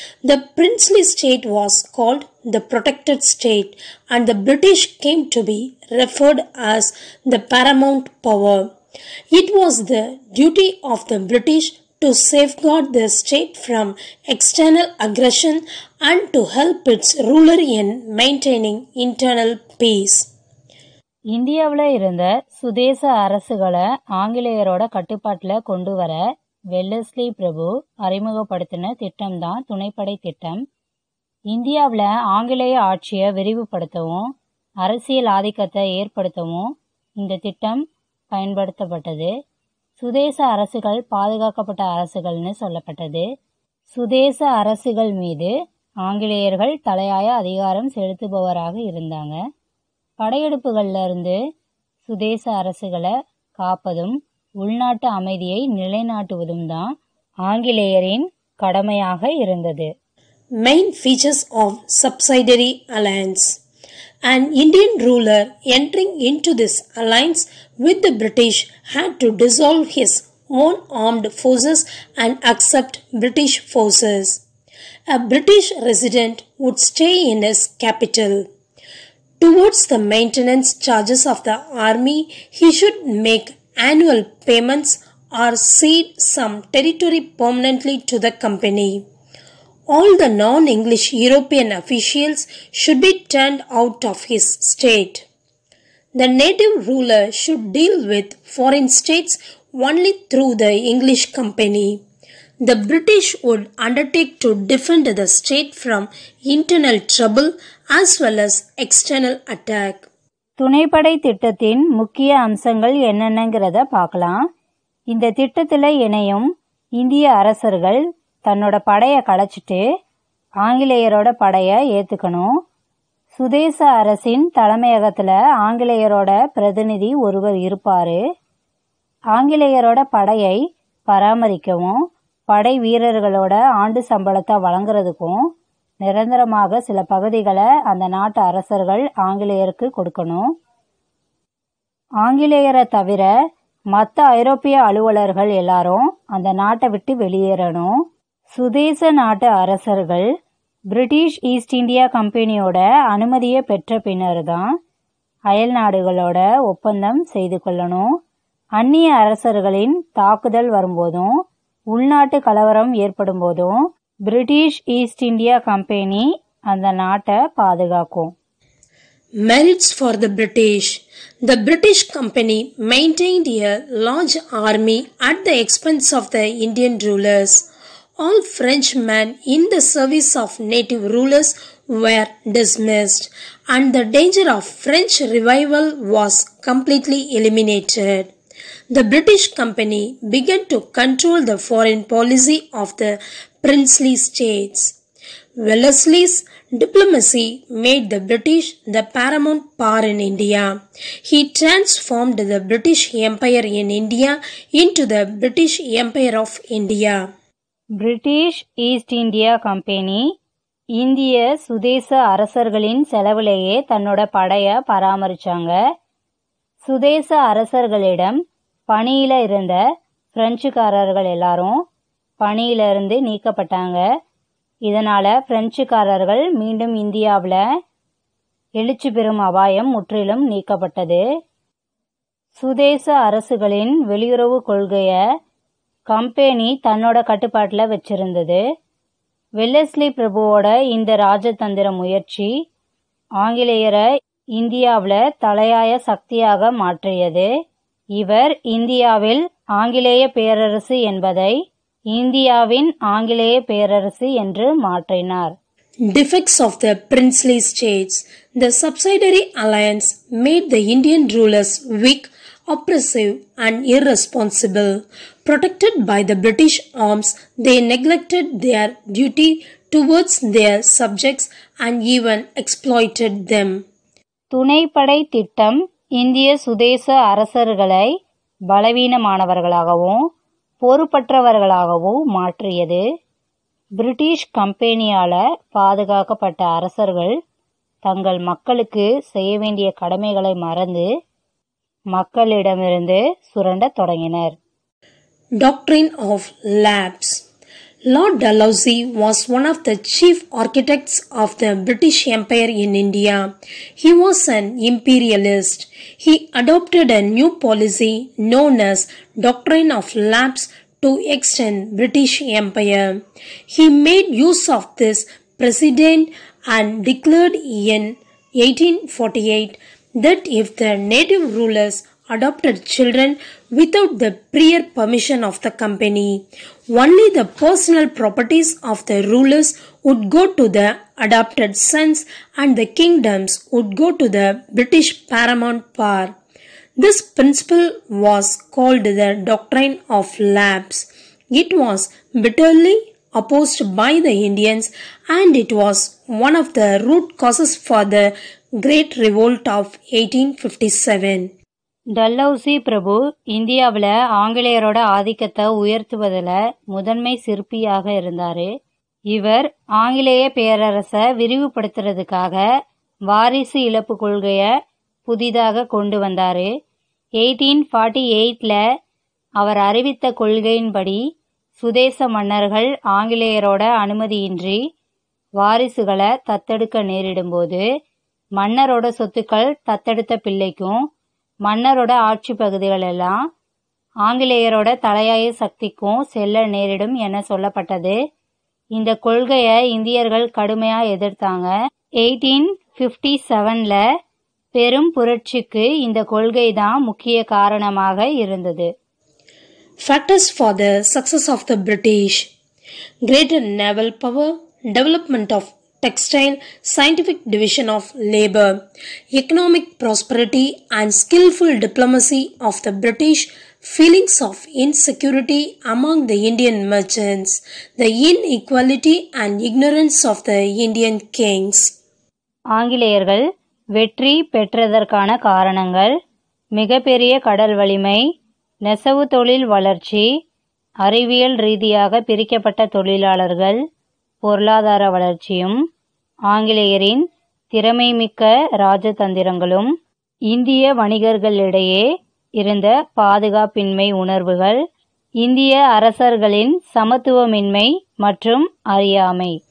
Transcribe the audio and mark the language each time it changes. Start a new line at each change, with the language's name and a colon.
English: The princely state was called the protected state, and the British came to be referred as the paramount power. It was the duty of the British to safeguard the state from external aggression and to help its ruler in maintaining internal peace.
Tamil: இந்தியாவில் இருந்த சுதேச அரசுகளை ஆங்கிலேயரோட கட்டுப்பாட்டில் கொண்டு வர Wellesley பிரபு அறிமுகப்படுத்தின திட்டம்தான் துணைப்படை திட்டம். இந்தியாவில் ஆங்கிலேய ஆட்சியை விரிவுபடுத்தவும் அரசியல் ஆதிக்கத்தை ஏற்படுத்தவும் இந்த திட்டம் பயன்படுத்தப்பட்டது. சுதேச அரசுகள் பாதுகாக்கப்பட்ட அரசுகள்னு சொல்லப்பட்டது. சுதேச அரசுகள் மீது ஆங்கிலேயர்கள் தலையாய அதிகாரம் செலுத்துபவராக இருந்தாங்க. படையெடுப்புகள்ல இருந்து சுதேச அரசுகளை காப்பதும் உள்நாட்டு அமைதியை நிலைநாட்டுவதும் தான் ஆங்கிலேயரின் கடமையாக இருந்தது.
English: Main features of subsidiary alliance. An Indian ruler entering into this alliance with the British had to dissolve his own armed forces and accept British forces. A British resident would stay in his capital. Towards the maintenance charges of the army, he should make annual payments or cede some territory permanently to the company. All the non-English European officials should be turned out of his state. The native ruler should deal with foreign states only through the English company. The British would undertake to defend the state from internal trouble as well as external attack.
Tamil: துணைப்படை திட்டத்தின் முக்கிய அம்சங்கள் என்னென்னங்கிறத பார்க்கலாம். இந்த திட்டத்தில் இணையும் இந்திய அரசர்கள் தன்னோட படையை களைச்சிட்டு ஆங்கிலேயரோட படையை ஏற்றுக்கணும். சுதேச அரசின் தலைமையகத்தில் ஆங்கிலேயரோட பிரதிநிதி ஒருவர் இருப்பார். ஆங்கிலேயரோட படையை பராமரிக்கவும் படை வீரர்களோட ஆண்டு சம்பளத்தை வழங்குறதுக்கும் நிரந்தரமாக சில பகுதிகளை அந்த நாட்டு அரசர்கள் ஆங்கிலேயருக்கு கொடுக்கணும். ஆங்கிலேயரை தவிர மற்ற ஐரோப்பிய அலுவலர்கள் எல்லாரும் அந்த நாட்டை விட்டு வெளியேறணும். சுதேச நாட்டு அரசர்கள் பிரிட்டிஷ் ஈஸ்ட் இந்தியா கம்பெனியோட அனுமதியை பெற்ற பின்னர் தான் அயல் நாடுகளோட ஒப்பந்தம் செய்து கொள்ளணும். அந்நிய அரசர்களின் தாக்குதல் வரும்போதும் உள்நாட்டு கலவரம் ஏற்படும் போதும் பிரிட்டிஷ் ஈஸ்ட் இந்தியா கம்பெனி அந்த நாட்டை பாதுகாக்கும்.
English: Merits for the British. The British Company maintained a large army at the expense of the Indian rulers. All Frenchmen in the service of native rulers were dismissed, and the danger of French revival was completely eliminated. The British Company began to control the foreign policy of the princely states. Wellesley's diplomacy made the British the paramount power in India. He transformed the British Empire in India into the British Empire of India.
Tamil: British east India company இந்திய சுதேச அரசர்களின் செலவிலேயே தன்னோட படையை பராமரிச்சாங்க. சுதேச அரசர்களிடம் பணியில இருந்த பிரெஞ்சுக்காரர்கள் எல்லாரும் பணியிலிருந்து நீக்கப்பட்டாங்க. இதனால பிரெஞ்சுக்காரர்கள் மீண்டும் இந்தியாவில் எழுச்சி பெறும் அபாயம் முற்றிலும் நீக்கப்பட்டது. சுதேச அரசுகளின் வெளியுறவு கொள்கைய கம்பெனி தன்னோட கட்டுப்பாட்டில் வச்சிருந்தது. வெல்லஸ்லி பிரபுவோட இந்த ராஜதந்திர முயற்சி ஆங்கிலேயரை இந்தியாவில் தலையாய சக்தியாக மாற்றியது. இவர் இந்தியாவில் ஆங்கிலேய பேரரசு என்பதை இந்தியாவின் ஆங்கிலேய பேரரசு என்று மாற்றினார்.
English: Defects of the princely states. The subsidiary alliance made the Indian rulers weak, oppressive and irresponsible. Protected by the British arms, they neglected their duty towards their subjects and even exploited them.
Tamil: துணைப்படை திட்டம் இந்திய சுதேச அரசர்களை பலவீனமானவர்களாகவும் பொறுப்பற்றவர்களாகவும் மாற்றியது. British கம்பெனியால பாதுகாக்கப்பட்ட அரசர்கள் தங்கள் மக்களுக்கு செய்ய வேண்டிய கடமைகளை மறந்து மக்களிடமிருந்து சுரண்டத் தொடங்கினர்.
English: Doctrine of Lapse. Lord Dalhousie was one of the chief architects of the British Empire in India. He was an imperialist. He adopted a new policy known as Doctrine of Lapse to extend British Empire. He made use of this precedent and declared in 1848 that if the native rulers adopted children without the prior permission of the company, only the personal properties of the rulers would go to the adopted sons and the kingdoms would go to the British paramount power. This principle was called the Doctrine of Lapse. It was bitterly opposed by the Indians and it was one of the root causes for the Great Revolt of 1857.
Tamil: Dalhousie பிரபு இந்தியாவில் ஆங்கிலேயரோட ஆதிக்கத்தை உயர்த்துவதில் முதன்மை சிற்பியாக இருந்தார். இவர் ஆங்கிலேய பேரரசை விரிவுபடுத்துறதுக்காக வாரிசு இழப்பு கொள்கையை புதிதாக கொண்டு வந்தார். 1848 அவர் அறிவித்த கொள்கையின்படி சுதேச மன்னர்கள் ஆங்கிலேயரோட அனுமதியின்றி வாரிசுகளை தத்தெடுக்க நேரிடும்போது மன்னரோட சொத்துக்கள் தத்தெடுத்த பிள்ளைக்கும் மன்னரோட ஆட்சி பகுதிகள் எல்லாம் ஆங்கிலேயரோட தலையாய சக்திக்கும் செல்ல நேரிடும் என சொல்லப்பட்டது. இந்த கொள்கையை இந்தியர்கள் கடுமையா எதிர்த்தாங்க. 1857 பெரும் புரட்சிக்கு இந்த கொள்கை தான் முக்கிய காரணமாக இருந்தது.
English: Factors for the success of the British. Greater naval power, development of textile, scientific division of labor, economic prosperity and skillful diplomacy of the British, feelings of insecurity among the Indian merchants, the inequality and ignorance of the Indian kings.
Tamil: ஆங்கிலேயர்கள் வெற்றி பெற்றதற்கான காரணங்கள் மிகப்பெரிய கடல் வலிமை, நெசவு தொழில் வளர்ச்சி, அறிவியல் ரீதியாக பிரிக்கப்பட்ட தொழிலாளர்கள், பொருளாதார வளர்ச்சியும் ஆங்கிலேயரின் திறமைமிக்க ராஜதந்திரங்களும் இந்திய வணிகர்களிடையே இருந்த பாதுகாப்பின்மை உணர்வுகள், இந்திய அரசர்களின் சமத்துவமின்மை மற்றும் அறியாமை.